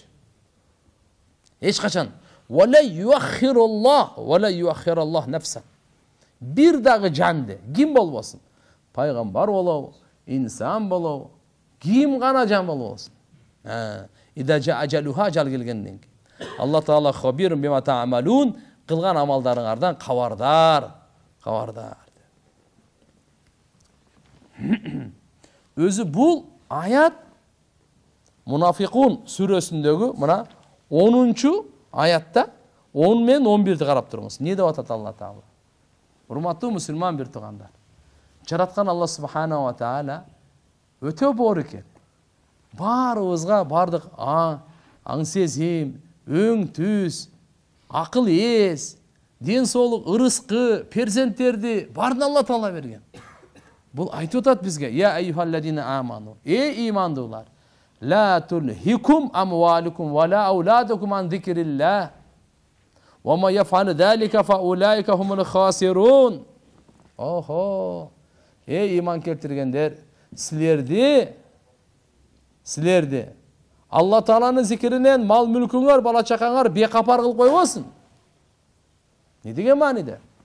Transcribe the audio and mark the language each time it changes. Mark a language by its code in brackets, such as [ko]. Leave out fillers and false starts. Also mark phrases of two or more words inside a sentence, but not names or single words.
[ky] Эч качан. [ar] ولن يؤخر الله نفسا. [ky] Бир дагы жанды ким болбосун? Пайгамбар болобу, инсан болобу, кийим гана жамыл болсун. [ar] إذا جاء أجلها, [ky] ажал келгенден кийин. [ar] الله تعالى خبير بما تعملون, [ky] кылган амалдарыңардан кабардар. Өзү бул аят Мунафикун сүрөсүндөгү мына 10-чу аятта 10 мен 11-ди карап туруңуз. Не деп атат Алла Таала? Урматтуу мусулман бир туугандар. Жараткан Алла Субхана ва Таала өтө боор экен. Баарыбызга бардык аң сезим, өң түз, акыл эс, ден соолук, ырыскы, перзенттерди баарын Алла Таала берген. Бул айтып атат бизге: [ar] "يا أيها الذين آمنوا", [ky] эй имандуулар, [ar] لا تلهكم أموالكم ولا أولادكم عن ذكر الله. ومن يفعل ذلك فأولئك هم الخاسرون. Охо. [ky] Эй иман келтиргендер, силерди Алла Тааланын зикиринен мал мүлкүңөр, бала чакаңар бекапар кылып койбосун. Не деген мааниде?